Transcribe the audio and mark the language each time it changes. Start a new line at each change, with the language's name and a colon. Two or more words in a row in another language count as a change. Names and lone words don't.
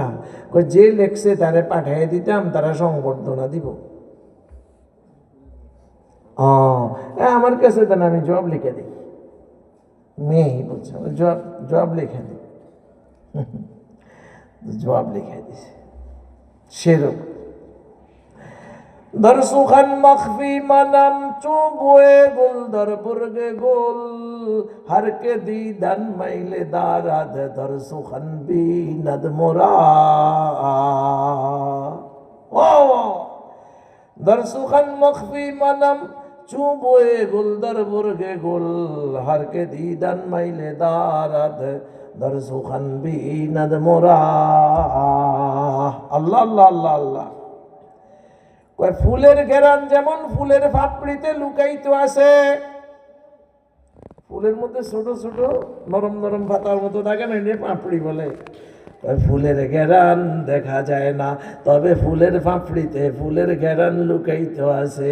Bangla: যে লেখছে তারে পাঠিয়ে দিতাম, তারা সংবর্ধনা দিব। আমার কাছে দেন, আমি জবাব লিখে দিই। মেয়ে বলছে জবাব লিখে দিই। জবাব লিখে দিছে সেরকম।
Persian: در سخن مخفی منم چون بوئے گل در برگ گل ہر کے دیدن میل دارد در سخن بیند مرا در سخن مخفی منم چون بوئے گل در برگ گل ہر کے دیدن میل دارد در سخن بیند مرا।
Bangla: আল্লাহ আল্লাহ আল্লাহ আল্লাহ। ফুলের ঘেরান যেমন ফুলের ফাপড়িতে লুকায়িত আছে, ফুলের মধ্যে ছোট ছোট নরম নরম পাতার মতো থাকে না, এটা পাপড়ি বলে। ফুলের ঘেরান দেখা যায় না, তবে ফুলের ফাপড়িতে ফুলের ঘেরান লুকায়িত আছে।